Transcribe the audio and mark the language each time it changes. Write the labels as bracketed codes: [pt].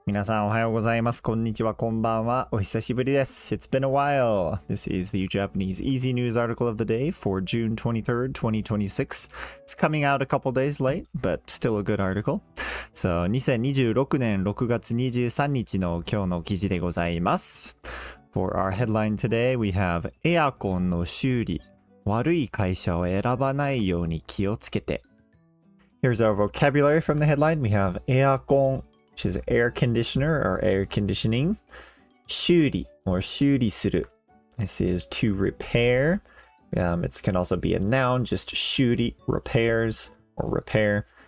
[ja] 皆さんおはようございます。こんにちは、こんばんは。お久しぶりです。 [en] It's been a while. This is the Japanese Easy News article of the day for June 23rd, 2026. It's coming out a couple days late, but still a good article. [ja] So, 2026年6月23日の今日の記事でございます。 [en] For our headline today, we have [ja] エアコンの修理。悪い会社を選ばないように気をつけて。 [en] Here's our vocabulary from the headline. We have エアコンwhich is air conditioner or air conditioning. 修理 or 修理する.This is to repair. It can also be a noun, just 修理, repairs or repair.